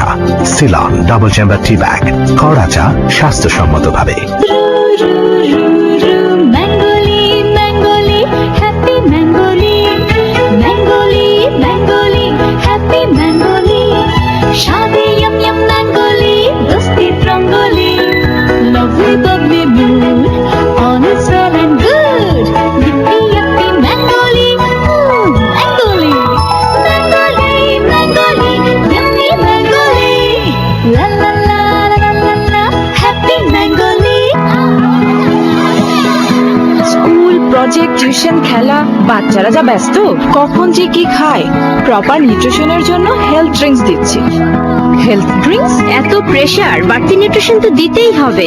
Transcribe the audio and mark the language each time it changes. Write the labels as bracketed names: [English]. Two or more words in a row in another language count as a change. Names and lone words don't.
[Bangla] সিলন [English] double chamber tea bag, [Bangla] কড়া চা স্বাস্থ্যসম্মত ভাবে। ম্যাঙ্গোলি ম্যাঙ্গোলি হ্যাপি ম্যাঙ্গোলি, ম্যাঙ্গোলি ম্যাঙ্গোলি হ্যাপি ম্যাঙ্গোলি, স্বাদে [English] yum yum [Bangla] ম্যাঙ্গোলি, দোস্তি রঙ্গোলি, [English] lovely bubbly mood, all is well and good. Yippee yippee ম্যাঙ্গোলি, ম্যাঙ্গোলি, ম্যাঙ্গোলি ম্যাঙ্গোলি, yummy ম্যাঙ্গোলি, la la la la la la, happy ম্যাঙ্গোলি। school, project, tuition, [Bangla] খেলা, বাচ্চারা যা ব্যস্ত, কখন যে কি খায়। [English] proper nutrition-er [Bangla] জন্য [English] health drinks [Bangla] দিচ্ছি। [English] health drinks? [Bangla] এত প্রেসার, বাড়তি নিউট্রিশন তো দিতেই হবে।